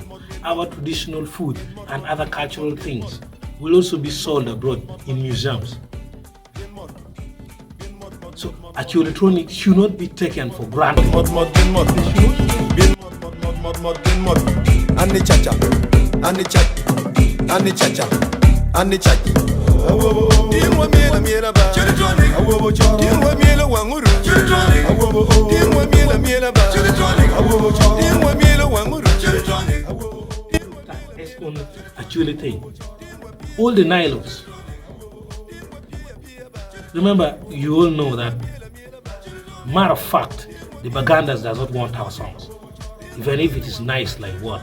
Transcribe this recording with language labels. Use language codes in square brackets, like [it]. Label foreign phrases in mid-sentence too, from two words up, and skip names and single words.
[en] Our traditional food and other cultural things will also be sold abroad in museums. So Acholitronix should not be taken for granted. And the cha-cha, and the cha, and the cha-cha, and the cha-cha. [ach] Dinwa miela miela ba, awobo cho. Dinwa miela wanguru, dinwa miela miela ba, dinwa miela wanguru. [en] That's only actually thing. All the Nilots. Remember, you all know that. Matter of fact, the Bagandas does not want our songs, even if it is nice like what.